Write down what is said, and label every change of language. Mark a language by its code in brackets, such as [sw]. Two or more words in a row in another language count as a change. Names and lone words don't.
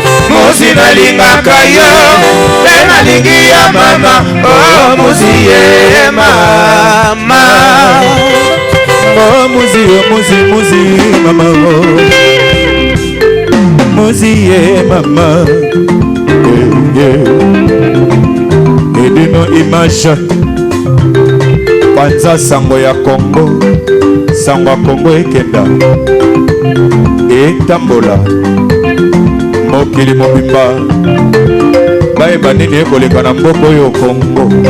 [ln] Mozi nalingaka yo, pe nalingi yo mama, oh moziye, mama. Oh mozi, oh mozi, mozi, mama, oh. Mozi, yeah, mama. Yeah, yeah. Edino image. Panza sango ya Congo. Sango ya Congo ekenda. Etambola. Mokili mobimba. Bayeba nini ekoleka na mboka oyo Congo.